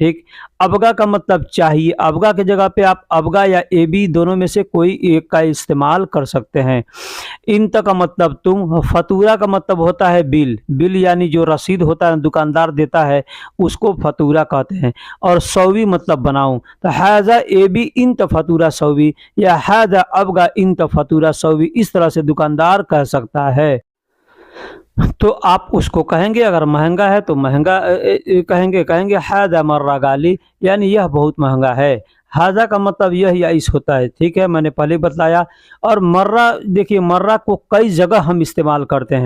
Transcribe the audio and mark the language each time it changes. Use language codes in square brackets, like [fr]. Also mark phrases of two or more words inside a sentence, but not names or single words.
[hi] ठीक, अबगा का मतलब चाहिए, अबगा के जगह पे आप अबगा या ए बी दोनों में से कोई एक का इस्तेमाल कर सकते हैं। इंत का मतलब तुम, फतूरा का मतलब होता है बिल, बिल यानी जो रसीद होता है दुकानदार देता है उसको फतूरा कहते हैं। और सौवी मतलब बनाऊं, तो [ar] هذا أبي انت فاتورة سوي, या هذا أبغى انت فاتورة سوي, [hi] इस तरह से दुकानदार कह सकता है। तो आप उसको कहेंगे, अगर महंगा है तो महंगा कहेंगे, कहेंगे [ar] هذا مرة غالي, [hi] यानी यह बहुत महंगा है। हाजा का मतलब यह या इस होता है। ठीक है, मैंने पहले बताया। और मर्रा, देखिए मर्रा को कई जगह हम इस्तेमाल करते हैं।